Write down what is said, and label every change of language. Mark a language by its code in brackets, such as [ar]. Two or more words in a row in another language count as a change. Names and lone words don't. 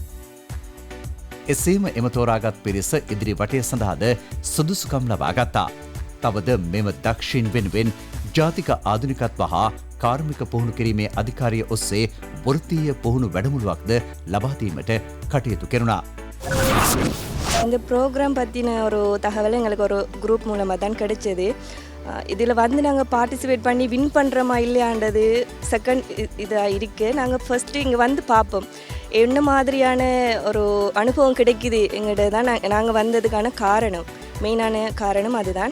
[si] එසේම එම තෝරාගත් පිරිස ඉදිරි වටය සඳහාද සුදුසුකම් ලබා ගත්තා. තවද මෙම දක්ෂීන් වෙනුවෙන් ජාතික ආධුනිකත්ව හා කාර්මික පුහුණු කිරීමේ අධිකාරිය ඔස්සේ වෘත්තීය පුහුණු වැඩමුළුවක්ද ලබාදීමට කටයුතු කෙරුණා. [ta] இந்த ப்ரோக்ராம் பற்றின ஒரு தகவல் எங்களுக்கு ஒரு குரூப் மூலமாக தான் கிடைச்சது. இதில் வந்து நாங்கள் பார்ட்டிசிபேட் பண்ணி வின் பண்ணுறோமா இல்லையாண்டது செகண்ட் இதாக இருக்குது. நாங்கள் ஃபஸ்ட்டு இங்கே வந்து பார்ப்போம் என்ன மாதிரியான ஒரு அனுபவம் கிடைக்குது எங்கள்கிட்ட தான் நாங்கள் வந்ததுக்கான காரணம், மெயினான காரணம் அதுதான்.